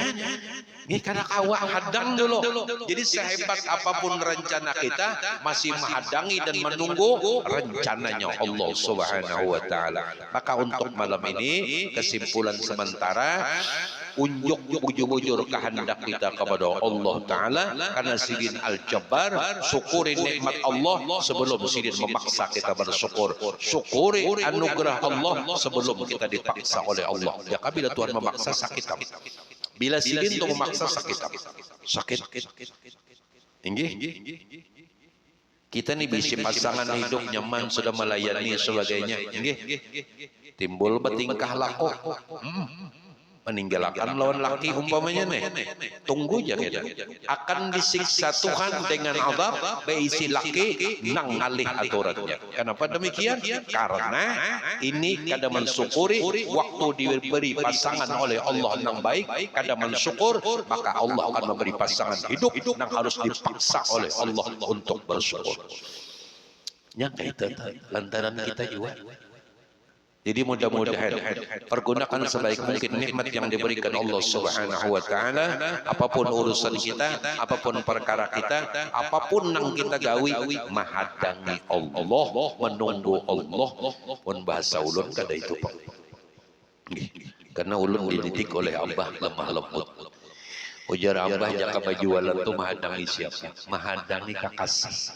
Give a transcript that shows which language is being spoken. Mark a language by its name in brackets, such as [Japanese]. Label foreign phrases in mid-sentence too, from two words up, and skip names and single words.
[Indonesian] Ini karena awak hadang dulu. Jadi sehebat apapun rencana kita masih menhadangi dan menunggu rencananya Allah [Arabic] سبحانه وتعالى. [Banjar] Maka untuk malam ini kesimpulan sementara, unjuk bujur-bujur kehendak kita kepada Allah Ta'ala, karena sidin Al-Jabbar, [Indonesian] syukuri nikmat Allah sebelum sidin memaksa kita bersyukur, syukuri anugerah Allah sebelum kita dipaksa oleh Allah. [Banjar] Ya bila Tuhan memaksa sakit, bila sidin itu memaksa sakit inggih. Kita nih bisa pasangan hidup nyaman, sudah melayani sebagainya, inggih, timbul bertingkah laku meninggalkan lawan laki umpamanya nih, tunggu aja kita akan disiksa Tuhan dengan azab beisi laki nang ngalih aturannya. Kenapa demikian? Karena ini kada mensyukuri waktu diberi pasangan oleh Allah nang baik, kada mensyukur, maka Allah akan memberi pasangan hidup nang harus dipaksa oleh Allah untuk bersyukur. [Indonesian] Yang itu lantaran kita juga. Jadi mudah-mudahan pergunakan sebaik mungkin nikmat yang diberikan Allah [Arabic] سبحانه وتعالى. [Indonesian] Apapun urusan kita, apapun perkara kita, apapun yang kita gawi, [Banjar] mahadangi Allah, menunggu Allah. Pun bahasa ulun kada itu Pak. Karena ulun dididik oleh Abah lemah lembut. Ujar Abah jaka bajualan tu mahadangi siapa? Mahadangi kakasih.